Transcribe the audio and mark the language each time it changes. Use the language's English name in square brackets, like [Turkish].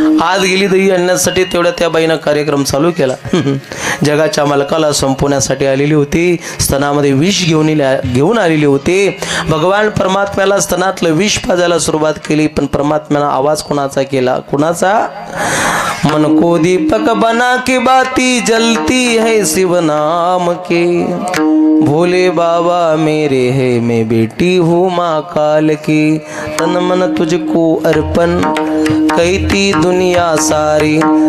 [Marathi] आज गेली दही आणण्यासाठी. तेवढ्या त्या बाईनं कार्यक्रम चालू केला. जगाच्या मालकाला संपवण्यासाठी आलेली होती. स्तनामध्ये विष घेऊन आलेली होती. भगवान परमात्म्याला स्तनातलं विष पाजायला सुरुवात केली. पण परमात्म्यानं आवाज कोणाचा केला? कोणाचा? [Hindi] मन को दीपक बना के बाती जलती है शिव नाम के. भोले बाबा मेरे है मैं बेटी हूँ माँ काल की. तन मन तुझको अर्पण कहती दुनिया सारी.